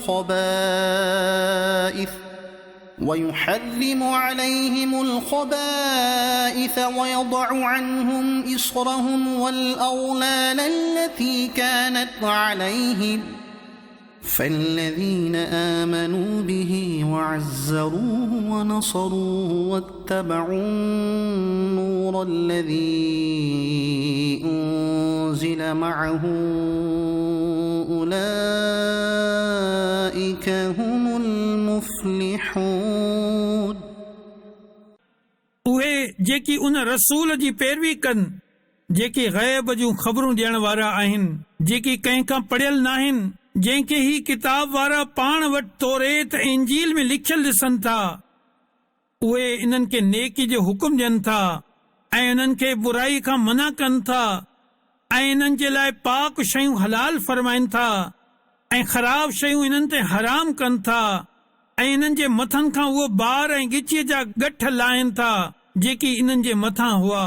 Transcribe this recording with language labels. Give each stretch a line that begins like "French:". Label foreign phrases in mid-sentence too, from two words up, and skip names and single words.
Arabic: الخبائث ويضع عنهم إصرهم والأغلال التي كانت عليهم فالذين آمنوا به وعزروه ونصروه واتبعوا النور الذي أنزل معه أولئك هم المفلحون.
Sindhi: उहे जेकी उन रसूल जी पैरवी कनि जेके ग़ैब जूं ख़बरूं ॾियण वारा आहिनि, जेकी कंहिंखां पढ़ियल नाहिनि, जंहिंखे ही किताब वारा पाण वटि तौरेत ऐं इंजील में लिखियल ॾिसनि था, उहे इन्हनि खे नेकी जो हुकुम ॾियनि था ऐं इन्हनि खे बुराई खां मना कनि था ऐं इन्हनि जे लाइ पाक शयूं हलाल फरमाइनि था ऐं ख़राब शयूं इन्हनि ते हराम कनि था ऐं इन्हनि जे मथनि खां उहो ॿार ऐं ॻिचीअ जा ॻठ लाहिनि था जेकी इन्हनि जे मथां हुआ।